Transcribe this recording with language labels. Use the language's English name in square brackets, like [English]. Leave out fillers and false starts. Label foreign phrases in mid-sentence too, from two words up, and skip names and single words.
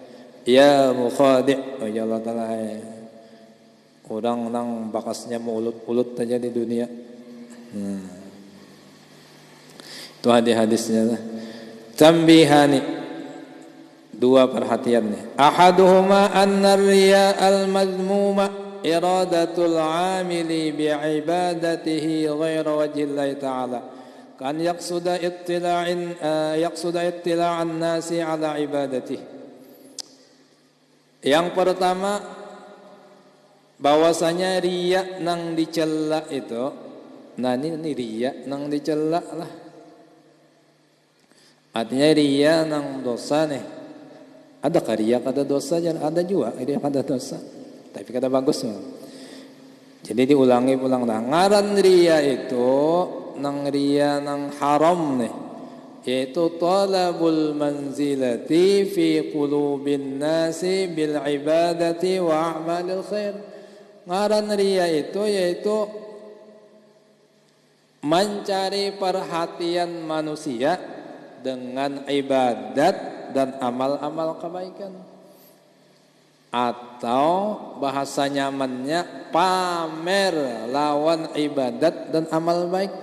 [Arabic] يا مخادع. أوه يا الله تعالى. [Banjar] Orang nang bakasnya mulut aja di dunia. Itu hadis-hadisnya dah. Tambihani. Dua perhatiannya. [Arabic] أحدهما أن الرياء المذموم إرادة العامل بعبادته غير وجه الله تعالى. كأن يقصد اطلاع الناس على عبادته. [Banjar] Yang pertama, bahwasanya riya nang dicela itu, nah ini riya nang dicela lah. Artinya riya nang dosa nih. Ada riya kada dosa, ada juga riya kada dosa. Tapi kada bagusnya. Jadi diulang dah. Ngaran riya itu nang riya nang haram nih, yaitu [Arabic] طلب المنزلة في قلوب الناس بالعبادة وأعمال الخير. [Banjar] Ngaran riya itu yaitu mencari perhatian manusia dengan ibadat dan amal-amal kebaikan, atau bahasa nyamannya pamer lawan ibadat dan amal baik.